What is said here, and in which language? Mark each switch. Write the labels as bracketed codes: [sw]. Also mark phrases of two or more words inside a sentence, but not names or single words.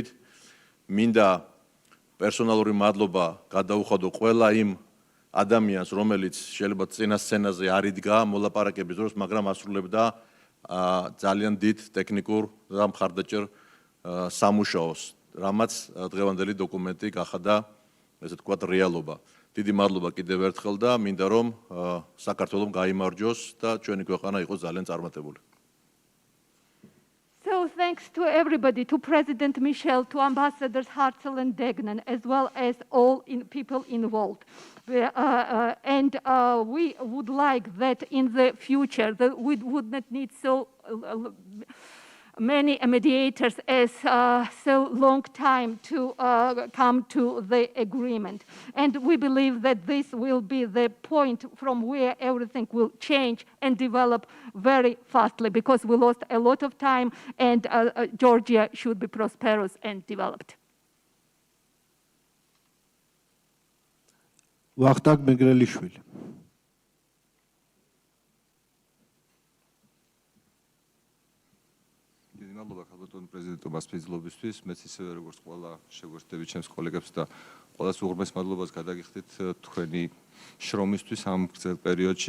[ka] მინდა პერსონალური მადლობა გადაუხადო ყველა იმ ადამიანს, რომელიც შეიძლება წინა სცენაზე არ იდგა მოლაპარაკების დროს, მაგრამ ასრულებდა ძალიან დიდ ტექნიკურ და მხარდაჭერ სამუშაოს, რამაც დღევანდელი დოკუმენტი გახადა, ესე ვთქვათ, რეალობა. დიდი მადლობა კიდევ ერთხელ და მინდა რომ საქართველოს გაიმარჯოს და ჩვენი ქვეყანა იყოს ძალიან წარმატებული. [en] So thanks to everybody, to President Michel, to Ambassadors Hartzell and Degnan, as well as all people involved. And we would like that in the future, that we would not need so many mediators as so long time to come to the agreement. And we believe that this will be the point from where everything will change and develop very fastly, because we lost a lot of time, and Georgia should be prosperous and developed. [ka] ვახტანგ მეგრელიშვილი. მადლობა ქალბატონ პრეზიდენტობას ფიზლობისთვის, მეც ისევე როგორც ყველა შეგვერთდები ჩემს კოლეგებს და ყველას უღრმეს მადლობას გადაგიხდით თქვენი შრომისთვის ამ გრძელ პერიოდში.